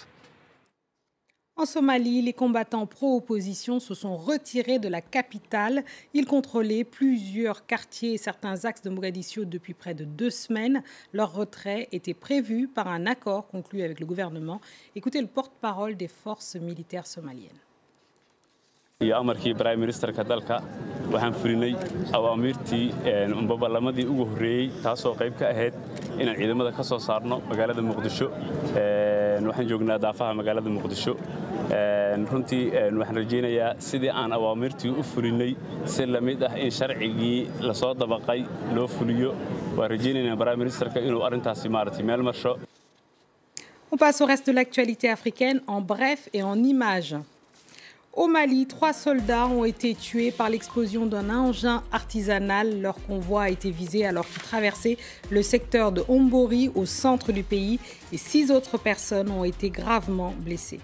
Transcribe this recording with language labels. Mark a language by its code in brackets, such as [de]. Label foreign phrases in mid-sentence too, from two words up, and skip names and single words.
[fr] En Somalie, les combattants pro-opposition se sont retirés de la capitale. Ils contrôlaient plusieurs quartiers et certains axes de Mogadiscio depuis près de 2 semaines. Leur retrait était prévu par un accord conclu avec le gouvernement. Écoutez le porte-parole des forces militaires somaliennes. [so] iyo amarkii [en] prime ministerka [so] dalka waxaan fulinay awaamirtii baarlamaanadii ugu horeeyay taasoo qayb ka ahayd inaan ciidamada ka soo saarno magaalada Muqdisho waxaan joognaa daafaha magaalada Muqdisho runtii waxaan rajaynayaa sidii aan awaamirtii u fulinay si la mid ah in sharcigii la soo dabaqay loo fuliyo waan rajaynaynaa [en] prime ministerka [so] inuu arintaasi maartay meel marsho. [fr] On passe au reste de l'actualité africaine en bref et en images. Au Mali, 3 soldats ont été tués par l'explosion d'un engin artisanal. Leur convoi a été visé alors qu'ils traversaient le secteur de Hombori au centre du pays et 6 autres personnes ont été gravement blessées.